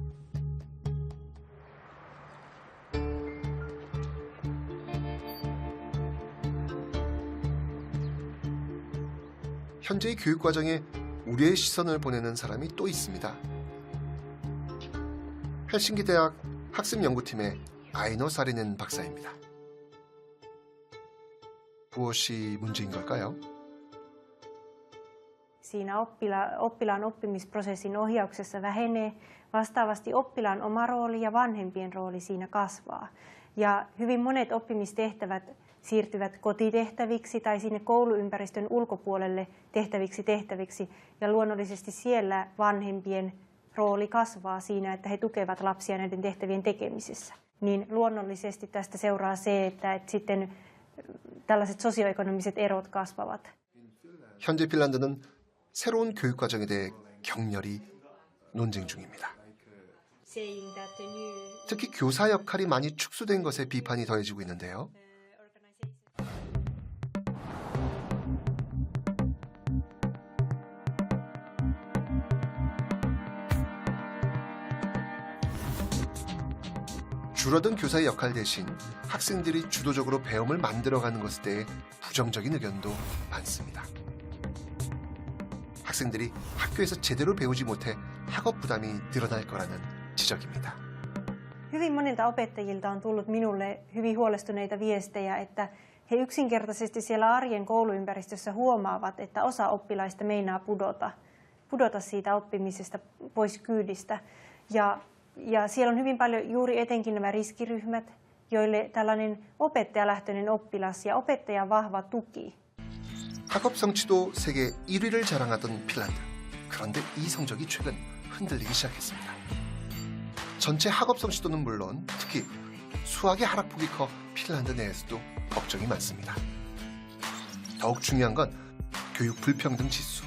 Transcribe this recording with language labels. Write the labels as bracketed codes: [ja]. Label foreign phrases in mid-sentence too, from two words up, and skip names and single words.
[ko] 현재의 교육과정에 우려의 시선을 보내는 사람이 또 있습니다. 헬싱키 대학 학습연구팀의 아이노 사리넨 박사입니다. 무엇이 문제인 걸까요? [fi] Siinä oppilaan oppimisprosessin ohjauksessa vähenee. Vastaavasti oppilaan oma rooli ja vanhempien rooli siinä kasvaa. Ja hyvin monet oppimistehtävät siirtyvät kotitehtäviksi tai sinne kouluympäristön ulkopuolelle tehtäviksi. Ja luonnollisesti siellä vanhempien rooli kasvaa siinä, että he tukevat lapsia näiden tehtävien tekemisessä. Niin luonnollisesti tästä seuraa se, että sitten tällaiset sosioekonomiset erot kasvavat. [ko] 현재 핀란드는 새로운 교육과정에 대해 격렬히 논쟁 중입니다. 특히 교사 역할이 많이 축소된 것에 비판이 더해지고 있는데요. 줄어든 교사의 역할 대신 학생들이 주도적으로 배움을 만들어가는 것에 대해 부정적인 의견도 많습니다. 학생들이 학교에서 제대로 배우지 못해 학업 부담이 늘어날 거라는 지적입니다. [fi] Hyvin monilta opettajilta on tullut minulle hyvin huolestuneita viestejä, että he yksinkertaisesti siellä arjen kouluympäristössä huomaavat, että osa oppilaista meinaa pudota siitä oppimisesta pois kyydistä. Ja siellä on hyvin paljon juuri etenkin nämä riskiryhmät, joille tällainen opettajalähtöinen oppilas ja opettajan vahva tuki. [ko] 학업 성취도 세계 1위를 자랑하던 핀란드. 그런데 이 성적이 최근 흔들리기 시작했습니다. 전체 학업 성취도는 물론 특히 수학의 하락폭이 커 핀란드 내에서도 걱정이 많습니다. 더욱 중요한 건 교육 불평등 지수.